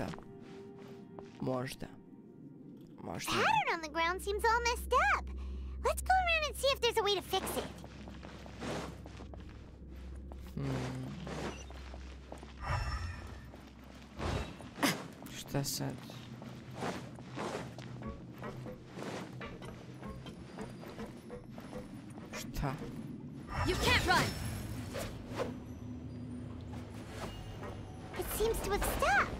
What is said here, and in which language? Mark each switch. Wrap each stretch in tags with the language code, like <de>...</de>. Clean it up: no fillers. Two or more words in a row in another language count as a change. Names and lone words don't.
<hr>Možda. Možda.</hr> <en>Pattern on the ground seems all messed up. Let's go around and see if there's a way to fix it.</en> <hr>Šta sad? Šta?</hr> <en>You can't run! It seems to have stopped.</en>